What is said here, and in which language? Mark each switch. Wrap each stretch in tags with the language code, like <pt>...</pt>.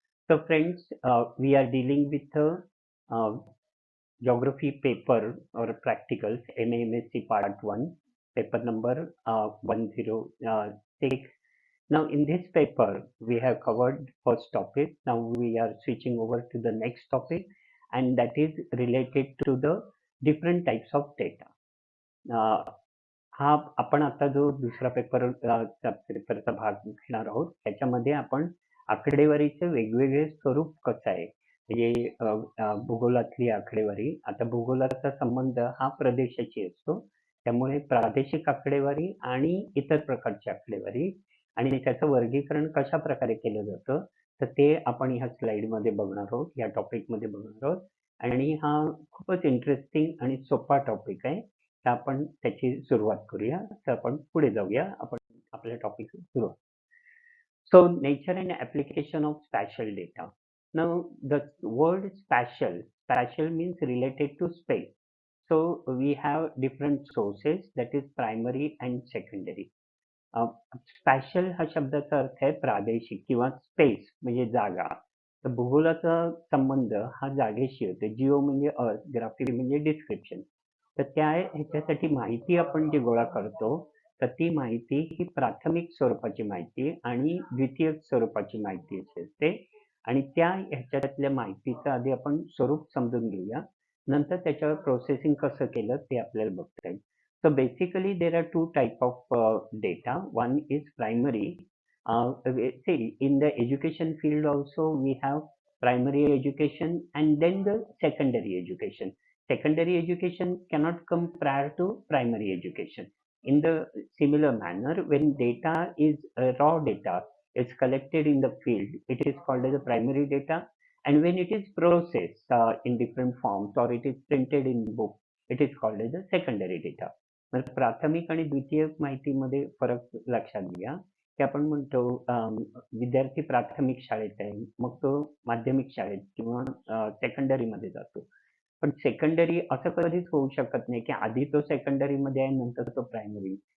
<en>So friends, we are dealing with a uh, geography paper or practicals, MAMSC Part 1, paper number 106. Now, in this paper, we have covered first topic. Now we are switching over to the next topic, and that is related to the different types of data.</en> <mr>हा आपण आता जो दुसरा पेपरचा भाग घेणार आहोत, त्याच्यामध्ये आपण आकडेवारीचे वेगवेगळे स्वरूप कसं आहे, म्हणजे भूगोलातली आकडेवारी. आता भूगोलाचा संबंध हा प्रदेशाशी असतो, त्यामुळे प्रादेशिक आकडेवारी आणि इतर प्रकारची आकडेवारी आणि त्याचं वर्गीकरण कशा प्रकारे केलं जातं, तर ते आपण ह्या स्लाइडमध्ये बघणार आहोत, या टॉपिकमध्ये बघणार आहोत. आणि हा खूपच इंटरेस्टिंग आणि सोपा टॉपिक आहे. तर आपण त्याची सुरुवात करूया. तर आपण पुढे जाऊया. आपण आपल्या टॉपिक सुरुवात.</mr> <en>So nature and application of spatial data. Now the word spatial means related to space. So we have different sources, that is primary and secondary.</en> <mr>स्पॅशियल हा शब्दाचा अर्थ आहे प्रादेशिक किंवा स्पेस म्हणजे जागा. तर भूगोलाचा संबंध हा जागेशी होतो. जिओ म्हणजे अर्थ, ग्राफी म्हणजे डिस्क्रिप्शन. तर त्या ह्याच्यासाठी माहिती आपण जी गोळा करतो, तर ती माहिती ही प्राथमिक स्वरूपाची माहिती आणि द्वितीयक स्वरूपाची माहिती असते. आणि त्या ह्याच्यातल्या माहितीचं आधी आपण स्वरूप समजून घेऊया. नंतर त्याच्यावर प्रोसेसिंग कसं केलं ते आपल्याला बघता येईल.</mr> <en>So basically, there are two type of data. One is primary. See, in the education field also we have primary education and then the secondary education. Secondary education cannot come prior to primary education. In the similar manner, when data is raw data is collected in the field, it is called as a primary data. And when it is processed in different forms or it is printed in book, it is called as a secondary data.</en> <mr>प्राथमिक आणि द्वितीयक माहितीमध्ये फरक लक्षात घ्या, की आपण म्हणतो विद्यार्थी प्राथमिक शाळेत आहे, मग तो माध्यमिक शाळेत किंवा सेकंडरीमध्ये जातो. पण सेकंडरी असं कधीच होऊ शकत नाही, की आधी तो सेकंडरीमध्ये आहे नंतर तो प्रायमरी.</mr>